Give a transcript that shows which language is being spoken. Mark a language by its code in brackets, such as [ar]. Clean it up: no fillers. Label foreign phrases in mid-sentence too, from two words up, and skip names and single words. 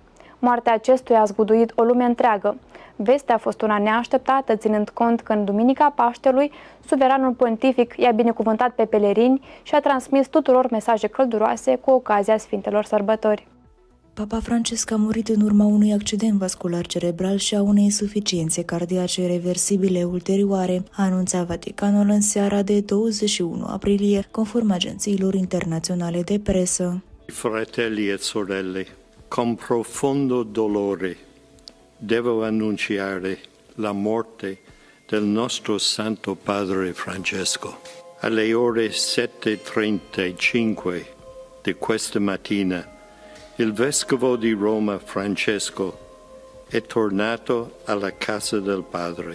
[ro] Moartea acestuia a zguduit o lume întreagă. Vestea a fost una neașteptată, ținând cont că în Duminica Paștelui, suveranul pontific i-a binecuvântat pe pelerini și a transmis tuturor mesaje călduroase cu ocazia Sfintelor Sărbători. Papa Francisc a murit în urma unui accident vascular cerebral și a unei insuficiențe cardiace reversibile ulterioare, a anunțat Vaticanul în seara de 21 aprilie, conform agențiilor internaționale de presă. [it] Fratelli e sorelle, con profondo dolore devo annunciare la morte del nostro Santo Padre Francesco. Alle ore 7:35 di questa mattina, il Vescovo di Roma Francesco è tornato alla casa del Padre.